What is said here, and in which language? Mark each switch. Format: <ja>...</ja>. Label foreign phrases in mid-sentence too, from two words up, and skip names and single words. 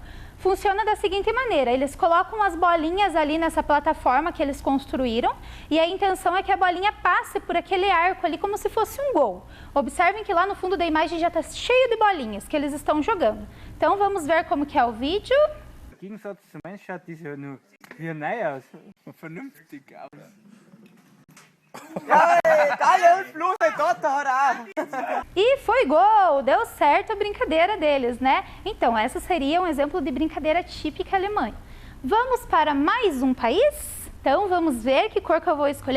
<pt>Funciona da seguinte maneira, eles colocam as bolinhas ali nessa plataforma que eles construíram e a intenção é que a bolinha passe por aquele arco ali como se fosse um gol. Observem que lá no fundo da imagem já está cheio de bolinhas que eles estão jogando. Então vamos ver como que é o vídeo.</pt> <de>Im Gegensatz zum Mensch schaut das ja nur wie ein Ei aus. Vernünftig, aber.</de> <pt>E foi gol! Deu certo a brincadeira deles, né? Então, essa seria um exemplo de brincadeira típica alemã. Vamos para mais um país? Então, vamos ver que cor que eu vou escolher.</pt>